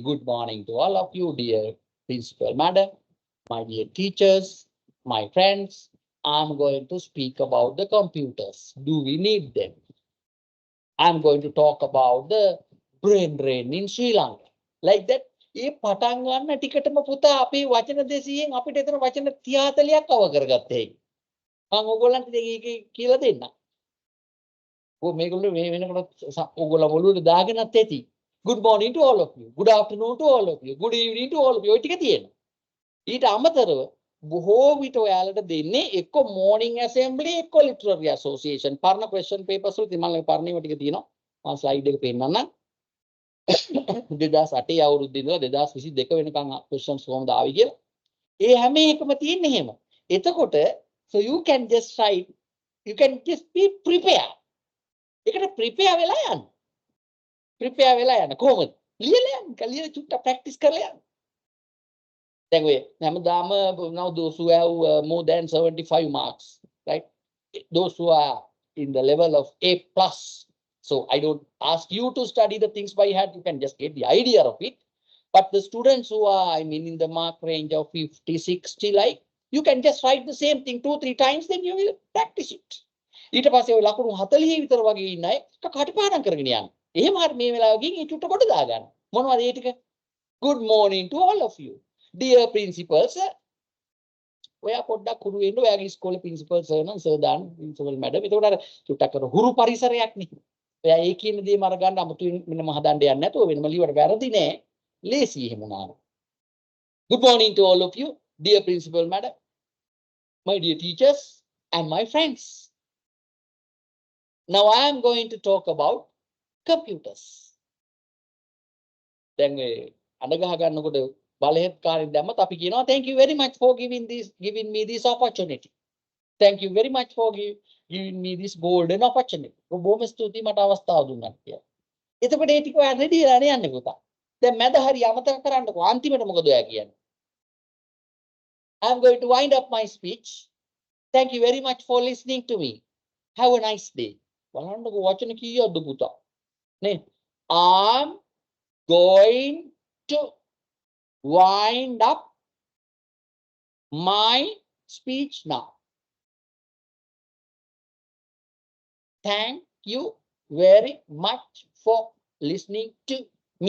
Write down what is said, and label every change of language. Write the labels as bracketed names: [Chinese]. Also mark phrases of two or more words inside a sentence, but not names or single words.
[English] Good morning to all of you, dear principal madam, my dear teachers, my friends. I'm going to speak about the computers. Do we need them? I'm going to talk about the brain drain in Sri Lanka. Like that. [Sinhala] ඒ පටන් ගන්න ටිකටම පුතා අපේ වචන 200න් අපිට එතන වචන 30 40ක් කව කරගත්තේ. මම ඕගොල්ලන්ට ඒක කියලා දෙන්න. මේගොල්ලෝ මේ වෙනකොට ඕගොල්ලෝ ඔළුවට දාගෙනත් ඇති. [English] Good morning to all of you. Good afternoon to all of you. Good evening to all of you. [Sinhala] ඔය ටික තියෙනවා. ඊට අමතරව බොහෝ විට ඔයාලට දෙන්නේ එක්ක [English] morning assembly [Sinhala] එක්ක [English] literary association. [Sinhala] පරණ [English] question papers [Sinhala] වල ඉතින් මම පරණ ඒවා ටික තියෙනවා. මම slide එක පෙන්නන්නම්. 2008 අවුරුද්දේ ඉඳලා 2022 වෙනකන් questions කොහොමද ආවේ කියලා. ඒ හැම එකම තියෙන්නේ එහෙම. [English] එතකොට so you can just write, you can just be prepared. [Sinhala] ඒකට prepare වෙලා යන්න. prepare වෙලා යන්න කොහොමද? ලියලා යන්න. ලියලා චුට්ටක් practice කරලා යන්න. දැන් ඔය හැමදාම [English] now those who have more than 75 marks, right? Those who are in the level of A+. So I don't ask you to study the things by heart. You can just get the idea of it. But the students who are, I mean, in the mark range of 50, 60, like, you can just write the same thing 2-3 times, then you will practice it. [Sinhala] ඊට පස්සේ ඔය ලකුණු 40 විතර වගේ ඉන්න අය කටපාඩම් කරගෙන යන්න. එහෙම හරි මේ වෙලාවකින් ඒ චුට්ට කොට දාගන්න. මොනවද ඒ ටික? [English] Good morning to all of you. Dear principals, [Sinhala] ඔයා පොඩ්ඩක් හුරු වෙන්න ඔයාගේ ඉස්කෝලේ [English] principal sir [Sinhala] නම් sir දාන්න [English] principal madam. [Sinhala] ඒකට අර චුට්ටක් කර හුරු පරිසරයක් නේ. ඔයා ඒ කියන දේම අරගන්න අමුතුවෙන් මෙන්නම හදන්න යන්නේ නැතුව වෙනම ලියවට වැරදි නෑ. ලේසි එහෙම නාම. [English] Good morning to all of you, dear principal madam, my dear teachers and my friends. Now I am going to talk about computers. [Sinhala] දැන් මේ අඬ ගහ ගන්නකොට බලහෙත්කාරයෙන් දැම්මත් අපි කියනවා [English] thank you very much for giving me this opportunity. Thank you very much for giving me this golden opportunity. [Sinhala] බොහොම ස්තුතියි මට අවස්ථාව දුන්නාට කියලා. එතකොට ඒ ටික ඔයා රෙඩි වෙලා යන්නේ පුතා. දැන් මැද හරිය අමතක කරන්නකෝ අන්තිමට මොකද ඔයා කියන්නේ? [English] I'm going to wind up my speech. Thank you very much for listening to me. Have a nice day. [Sinhala] බලන්නකෝ වචන කීයක්ද පුතා? නේ? [English] I'm going to wind up my speech now. Thank you very much for listening to me.